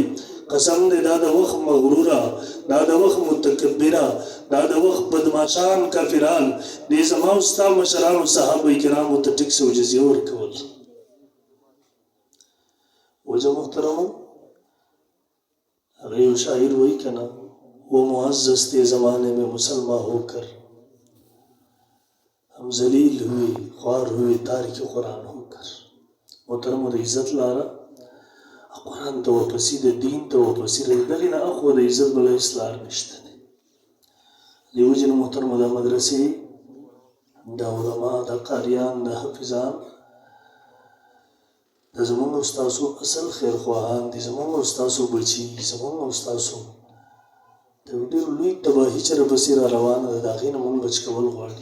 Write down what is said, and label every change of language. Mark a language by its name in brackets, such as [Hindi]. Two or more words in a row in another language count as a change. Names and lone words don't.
[Pashto] قسم دې دا د وخت مغروره، دا د وخت متکبره، دا د وخت بدماشان کافران دې زما او ستا مشرانو صحابه کرامو ته ټکس او جزیه ورکول. وجه محترمو، هغه یو شاعر وایي که نه، [Urdu] وہ معزز تھے زمانے میں مسلمان ہو کر، ہم ذلیل ہوئے خوار ہوئے تارک قرآن ہو کر. [Pashto] محترمو د عزت لاره قرآن ته واپسې د دین ته واپسې د دغې نه اخوا د عزت بله هېڅ لار نشته دی. دې وجې نه محترمو دا مدرسې، دا علما، دا قاریان، دا حافظان د زموږ او ستاسو اصل خیرخواهان دي، زموږ او ستاسو بچي، زموږ او ستاسو د یو ډېر لوی تباهي چې راپسې را روانه ده، د هغې نه مونږ بچ کول غواړي.